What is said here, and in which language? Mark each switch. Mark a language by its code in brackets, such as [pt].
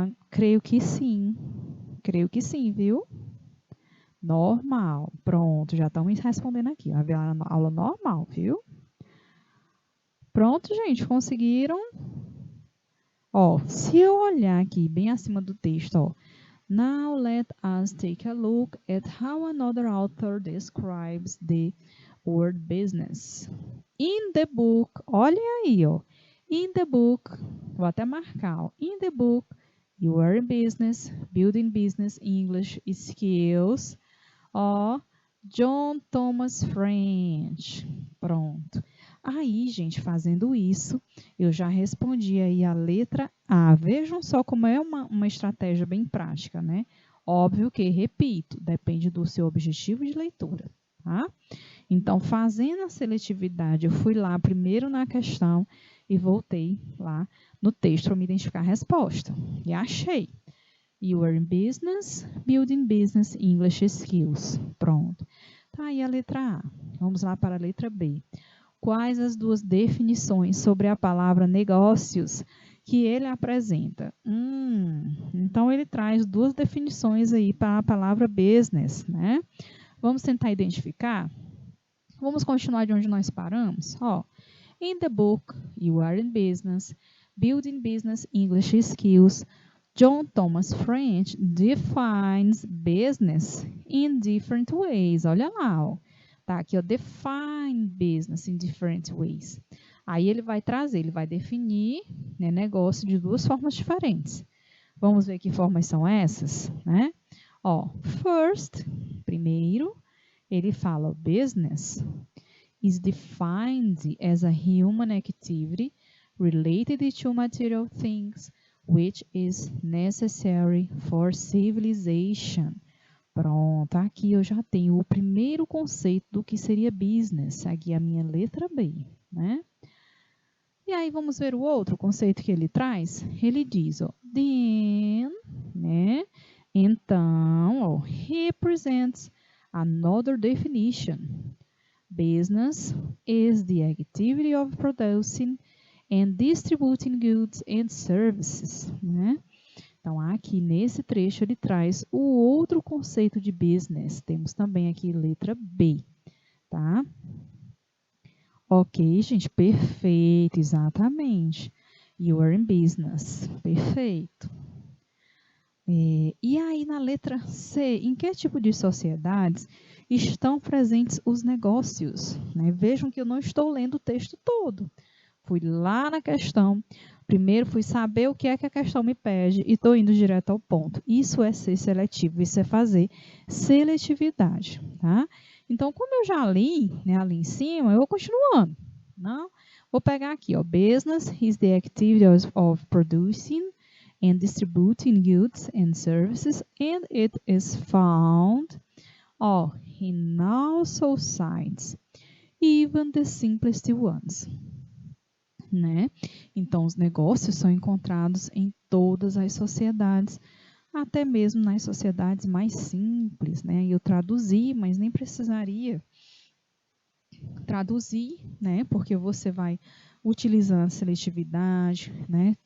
[pt] Creio que sim, viu? Normal, pronto, já estão me respondendo aqui. Haverá aula normal, viu? Pronto, gente, conseguiram? Ó, se eu olhar aqui bem acima do texto, ó. [en] Now let us take a look at how another author describes the word business. In the book, [pt] olha aí, ó. [en] In the book, [pt] vou até marcar, ó. [en] In the book, You Are in Business, Building Business English Skills, ó, John Thomas French. [pt] Pronto. Aí, gente, fazendo isso, eu já respondi aí a letra A. Vejam só como é uma estratégia bem prática, né? Óbvio que, repito, depende do seu objetivo de leitura, tá? Então, fazendo a seletividade, eu fui lá primeiro na questão e voltei lá no texto para me identificar a resposta. E achei. [en] You are in business, building business English skills. [pt] Pronto. Tá aí a letra A. Vamos lá para a letra B. Quais as duas definições sobre a palavra negócios que ele apresenta? Então, ele traz duas definições aí para a palavra business, né? Vamos tentar identificar? Vamos continuar de onde nós paramos? [en] Ó, in the book, You Are in Business, Building Business English Skills, John Thomas French defines business in different ways. [pt] Olha lá, ó. Tá aqui, ó, [en] define business in different ways. [pt] Aí ele vai trazer, ele vai definir, né, negócio de duas formas diferentes. Vamos ver que formas são essas, né? [en] Ó, first, [pt] primeiro, ele fala [en] business is defined as a human activity related to material things which is necessary for civilization. [pt] Pronto, aqui eu já tenho o primeiro conceito do que seria business, aqui a minha letra B, né? E aí vamos ver o outro conceito que ele traz? Ele diz, ó, then, né? [en] Então, ó, represents another definition. Business is the activity of producing and distributing goods and services, né? [pt] Então, aqui nesse trecho ele traz o outro conceito de business. Temos também aqui letra B, tá? Ok, gente, perfeito, exatamente. [en] You are in business, [pt] perfeito. E aí na letra C, em que tipo de sociedades estão presentes os negócios? Né? Vejam que eu não estou lendo o texto todo. Fui lá na questão, primeiro fui saber o que é que a questão me pede e estou indo direto ao ponto. Isso é ser seletivo, isso é fazer seletividade, tá? Então, como eu já li, né, ali em cima, eu vou continuando. Não? Vou pegar aqui, [en] ó, business is the activity of producing and distributing goods and services, and it is found, ó, in all societies, even the simplest ones. [pt] Né? Então, os negócios são encontrados em todas as sociedades, até mesmo nas sociedades mais simples, né? Eu traduzi, mas nem precisaria traduzir, né? Porque você vai utilizando a seletividade, né?